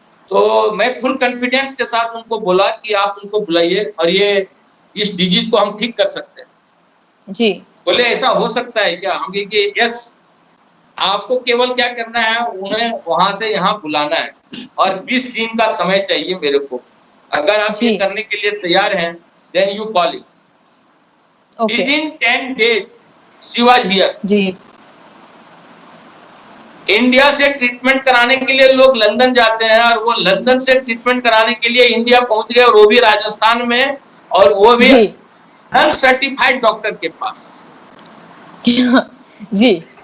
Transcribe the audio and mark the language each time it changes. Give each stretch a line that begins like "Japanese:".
Hindi: तो मैं full confidence के साथ उनको बोला कि आप उनको बुलाइए और ये इस डिजीज को हम ठीक कर सकते हैं। जी। बोले ऐसा हो सकता है क्या? हम कि यस, आपको केवल क्या करना है, उन्हें वहां से यहाँ बुलाना है और 20 दिन का समय चाहिए मेरे को। अगर आप ये करने के लिए तैयार हैं,
English: Then you call it. Within 10 days she was here.
Hindi: Ji. India से ट्रीटमेंट कराने के लिए लोग लंदन जाते हैं, और वो लंदन से ट्रीटमेंट कराने के लिए इंडिया पहुंच गए, और वो भी राजस्थान में, और वो भी जी अनसर्टिफाइड डॉक्टर के पास। जी।